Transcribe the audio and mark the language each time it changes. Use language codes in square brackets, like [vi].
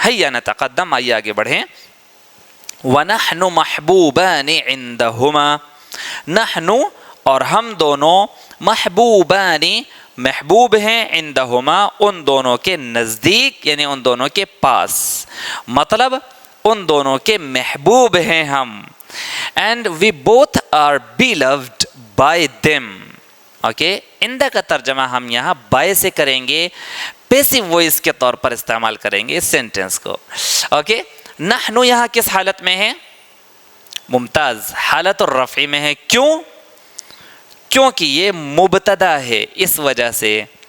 [ar] حیا نتقدم، [ur] آئیے آگے بڑھیں. [ar] وَنَحْنُ مَحْبُوبَانِ عِنْدَهُمَا، [ur] نحن اور ہم دونوں، محبوبانی محبوب ہیں، عندہما ان دونوں کے نزدیک، یعنی ان دونوں کے پاس، مطلب ان دونوں کے محبوب ہیں ہم. [en] and we both are beloved by them. [ur] Okay, عندہ کا ترجمہ ہم یہاں by سے کریں گے، پیسیو وائس کے طور پر استعمال کریں گے اس سینٹنس کو. اوکے، نحن یہاں کس حالت میں ہے؟ ممتاز، حالت الرفع میں ہے. کیوں؟ کیونکہ یہ مبتدا ہے، اس وجہ سے.